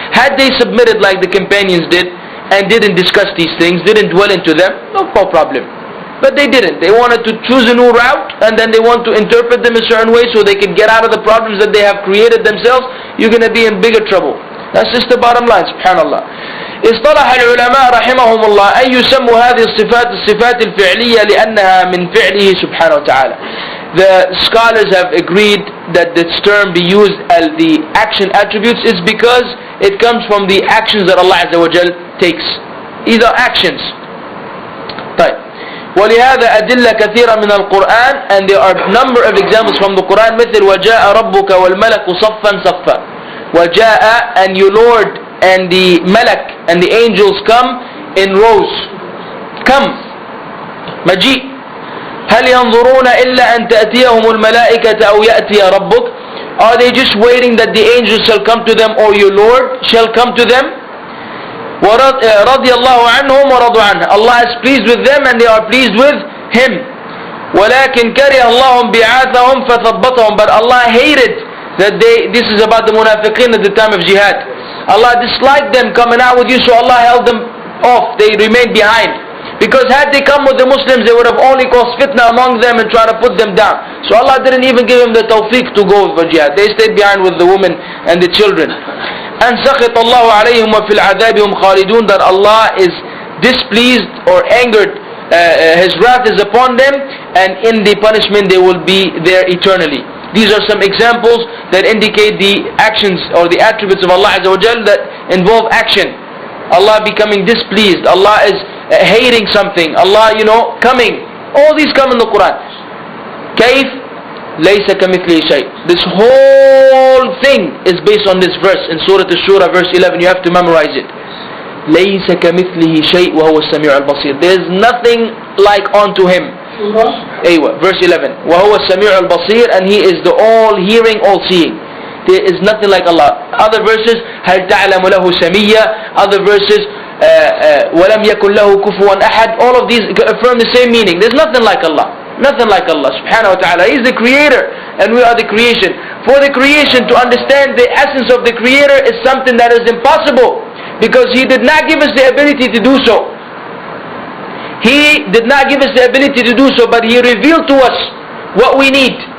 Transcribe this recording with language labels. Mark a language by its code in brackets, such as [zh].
[en] Had they submitted like the companions did and didn't discuss these things, didn't dwell into them, no problem. But they didn't. They wanted to choose a new route and then they want to interpret them a certain way so they can get out of the problems that they have created themselves. You're going to be in bigger trouble. That's just the bottom line, subhanallah. [ar] اصطلح العلماء رحمهم الله أن يسموا هذه الصفات الفعلية لأنها من فعله سبحانه وتعالى. [en] The scholars have agreed that this term be used as the action attributes is because it comes from the actions that Allah Azza wa Jal takes. These are actions. [ar] طيب. ولهذا أدلة كثيرة من القرآن, [en] and there are a number of examples from the Quran [ar] مثل وجاء ربك والملك صفا صفا. وجاء, [en] and your Lord and the malak and the angels come in rows. Come. [ar] مجيء. هل ينظرون إلا أن تأتيهم الملائكة أو يأتي ربك? [en] Are they just waiting that the angels shall come to them or your Lord shall come to them? [ar] رضي الله عنهم ورضوا عنه. [en] Allah is pleased with them and they are pleased with Him. [ar] ولكن كره الله بعاثهم فثبطهم. [en] But Allah hated that this is about the munafiqeen at the time of jihad. Allah disliked them coming out with you, so Allah held them off. They remained behind. Because had they come with the Muslims, they would have only caused fitna among them and tried to put them down. So Allah didn't even give them the tawfiq to go for jihad. They stayed behind with the women and the children. And [ar] سَخِطَ اللَّهُ عَلَيْهِمْ وَفِي الْعَذَابِ هُمْ خَالِدُونَ, [en] that Allah is displeased or angered, His wrath is upon them, and in the punishment they will be there eternally. These are some examples that indicate the actions or the attributes of Allah Azza wa Jal that involve action. Allah becoming displeased, Allah is hating something, Allah coming. All these come in the Quran. [ar] كيف ليس كمثله شيء. [en] This whole thing is based on this verse in Surah Ash-Shura verse 11. You have to memorize it. [ar] ليس كمثله شيء وهو السميع البصير. [en] There is nothing like unto Him. Verse 11. [ar] وهو السميع البصير, [en] and He is the all hearing, all seeing. There is nothing like Allah. Other verses, [ar] هل تعلم له سميا. [en] Other verses, [ar] ولم يكن له كفوا أحد. [en] All of these affirm the same meaning. There's nothing like Allah. Nothing like Allah subhanahu wa ta'ala. He is the creator and we are the creation. For the creation to understand the essence of the creator is something that is impossible, because He did not give us the ability to do so. He did not give us the ability to do so, but He revealed to us what we need.